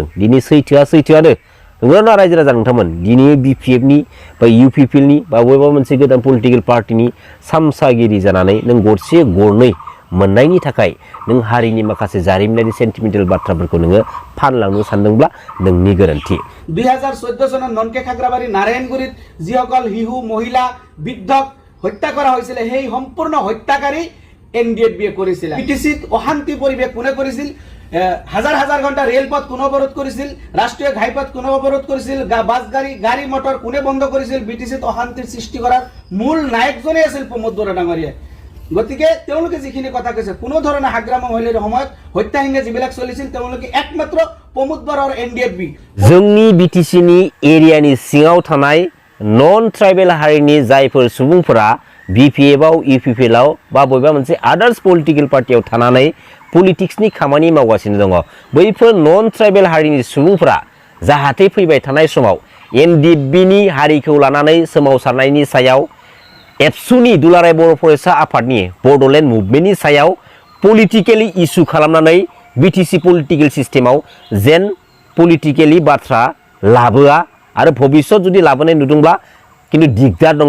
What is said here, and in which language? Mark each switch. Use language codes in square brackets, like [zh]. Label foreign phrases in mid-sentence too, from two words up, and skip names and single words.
[brx] दिनै सैथोआनो नंगौना रायजो राजा नोंथांमोन? दिनै BPF नि बा UPPL नि बा बबेबा मोनसे गोदान पलिटिकेल पार्टिनि सामसागिरि जानानै नों गरसे गरनै मोननायनि थाखाय नों हारिनि माखासे जारिमिनारि सेन्टिमेन्टेल बाथ्राफोरखौ नोङो फानलांनो सानदोंब्ला नोंनि गोरोन्थि। [as] 2014 চনত ননকে খাগৰাবাৰী নাৰায়ণগুৰিত যিসকল শিশু মহিলা বৃদ্ধক হত্যা কৰা হৈছিল সেই সম্পূৰ্ণ হত্যাকাৰী NDFB কৰিছিল। BTCত অশান্তি পৰিৱেশ কোনে কৰিছিল? হাজাৰ ঘণ্টা ৰেলপথ কোনে অৱৰোধ কৰিছিল? ৰাষ্ট্ৰীয় ঘাইপথ কোনে অৱৰোধ কৰিছিল? বাছ গাড়ী মটৰ কোনে বন্ধ কৰিছিল? BTCত অশান্তিৰ সৃষ্টি কৰাৰ মূল নায়কজনেই আছিল প্ৰমোদ বৰা ডাঙৰীয়া। গতিকে তেওঁলোকে যিখিনি কথা কৈছে, কোনো ধৰণে হাগ্ৰামা মহিলাৰ সময়ত হত্যাহিংসা যিবিলাক চলিছিল তেওঁলোকে একমাত্ৰ প্ৰমোদ বৰা আৰু NDFB [brx] जोंनि BTC नि एरियानि सिङाव थानाय [en] non tribal [brx] हारिनि जायफोर सुबुंफोरा BPF आव UPPL आव बा बबेबा मोनसे आदार्स पलिटिकेल पार्टियाव थानानै पलिटिक्सनि खामानि मावगासिनो दङ, बैफोर [en] non tribal [brx] हारिनि सुबुंफोरा जाहाथे फैबाय थानाय समाव NDFB नि हारिखौ लानानै सोमावसारनायनि सायाव एबसुनि दुलाराय बर' फरायसा आफादनि बड'लेण्ड मुभमेन्टनि सायाव पलिटिकेलि इस्यु खालामनानै BTC पलिटिकेल सिस्टेमाव जेन पलिटिकेलि बाथ्रा लाबोआ आरो भबिष्यत जुदि लाबोनाय नुदोंब्ला किन्तु दिगदार दङ।